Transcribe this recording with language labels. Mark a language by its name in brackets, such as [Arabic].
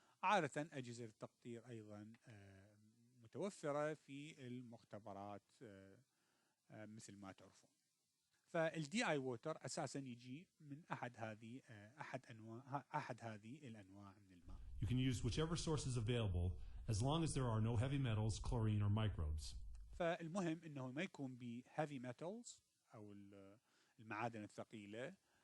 [Arabic] عادة أجهزة التقطير أيضا متوفرة في المختبرات مثل ما تعرفون. فالدي اي ووتر أساسا يجي من أحد هذه الأنواع من الماء. [English] You can use whichever source is available as long as there are no heavy metals, chlorine or microbes. [Arabic] فالمهم انه ما يكون ب heavy metals او المعادن الثقيلة.